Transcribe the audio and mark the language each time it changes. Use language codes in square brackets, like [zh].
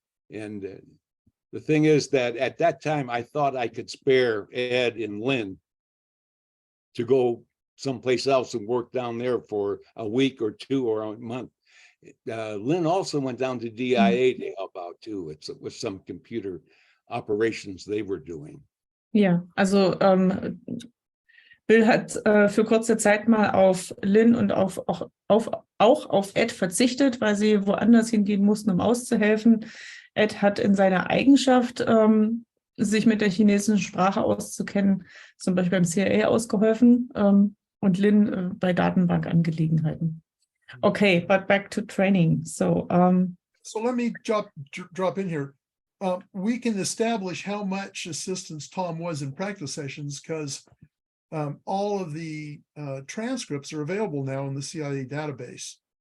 [en] The thing is that at that time, I thought I could spare Ed and Lynn to go someplace else and work down there for a week or 2 or a month. Lynn also went down to DIA to help out too. With some computer operations they were doing. [de] Ja, also Bill hat für kurze Zeit mal auf Lynn und auch auf Ed verzichtet, weil sie woanders hingehen mussten, um auszuhelfen. Ed hat in seiner Eigenschaft, sich mit der chinesischen Sprache auszukennen, zum Beispiel beim CIA ausgeholfen und Lynn bei Datenbankangelegenheiten. [en] Okay, but back to training. So let me drop in here. We can establish how much assistance Tom was in practice sessions because all of the transcripts are available now in the CIA database.